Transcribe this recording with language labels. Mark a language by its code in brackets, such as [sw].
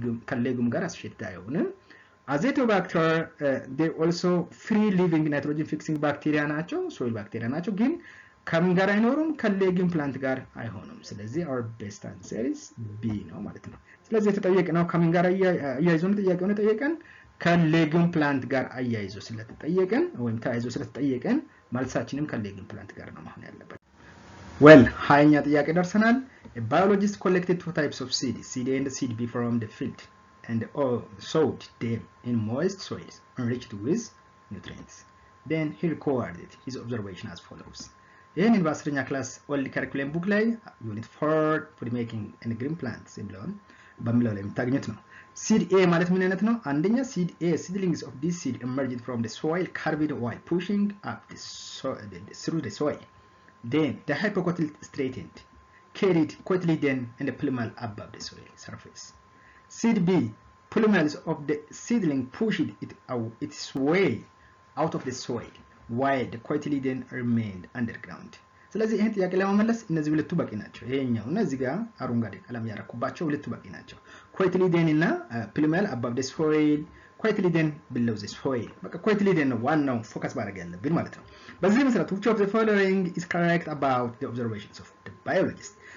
[am] ከሌጉም ጋር associate አይሆንም Azotobacter [en] they also free living nitrogen fixing bacteria [am] ናቸው soil bacteria ናቸው ግን ከምን ጋር አይኖሩም ከሌጊም ፕላንት ጋር አይሆኑም ስለዚህ [en] our best answer is B [am] ነው ማለት ነው ስለዚህ የተጠየቀው ከምን ጋር አያይዞ ነው ጥያቄውን ተጠየቀን ከሌጊም ፕላንት ጋር አያይዞ ስለተጠየቀን ወይም ታይዞ ስለተጠየቀን መልሳችንም ከሌጊም ፕላንት ጋር ነው ማለት ያለበት [en] well [am] ሃያኛ ጥያቄ ደርሰናል [en] a biologist collected two types of seed A and seed B from the field and sowed them in moist soils enriched with nutrients. Then he recorded his observation as follows. [am] In በአስረኛ ክላስ ኦልድ ከሪኩለም ቡክ ላይ ዩኒት 4 [en] food making and green plants [am] በሚለው ላይ የምታገኙት ነው። seed A ማለት ምን አይነት ነው? አንደኛ [en] seed A seedlings of this seed emerged from the soil carried while pushing up through the soil. Then the hypocotyl straightened, carried cotyledon and plumule above the soil surface. Seed B, plumels of the seedling pushed its way out of the soil while the cotyledon remained underground. [am] ስለዚህ ይሄን ጥያቄ ለመመለስ እነዚህ ሁለቱ በቂ ናቸው ይሄኛውና እዚህ ጋር አረንጓዴ ቀለም ያረኩባቸው ሁለቱ በቂ ናቸው cotyledon እና plumel above the soil cotyledon below the soil በቃ cotyledon ነው ዋናው ፎከስ ማድረግ ያለብን ማለት ነው በዚህ መሰረት [en] which of the following is correct about the observations of the biologist